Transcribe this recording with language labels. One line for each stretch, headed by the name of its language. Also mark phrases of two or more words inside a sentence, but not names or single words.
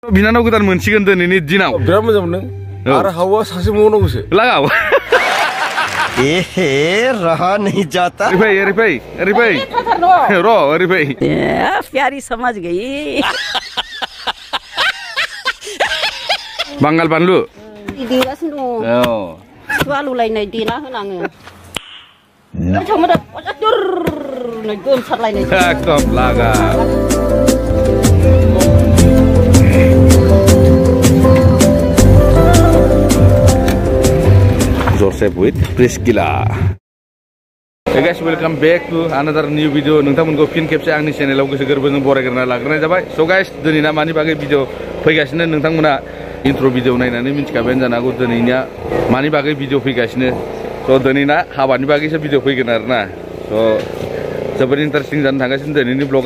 Bodo: बिनानाव गोदान मोनसिगोन दिनैनि दिनाव बिराद मोजां मोनदों आरो हावा सासे मोननांगौसो लागाव
Hindi: एहे रहा नहीं जाता अरे भाई रो अरे भाई प्यारी समझ गई
Bodo: बांगाल बानलु देगासिनो दङ आलु लायनाय देना होनाङो गोमसारलायनाय एकदम लागा Joseph with Priscilla.
English: Hey guys, welcome back to another new video.
Bodo: नोंथांमोनखौ फिन खेबसे आंनि चेनेलाव गोसो गोरबोजों बरायग्रोना लाग्रोनाय जाबाय.
English: So guys,
Bodo: दिनैना मानि बागै भिडिअ फैगासिनो नोंथांमोना
English: intro video
Bodo: नायनानै मिथिखाबायानो जानो हागौ दिनैनिया मानि बागै भिडिअ फैगासिनो. So दिनैना हाबानि बागैसो भिडिअ फैगोन आरोना. So जोबोद इन्टारेस्टिं जानो थांगासिनो दिनैनि ब्लगा.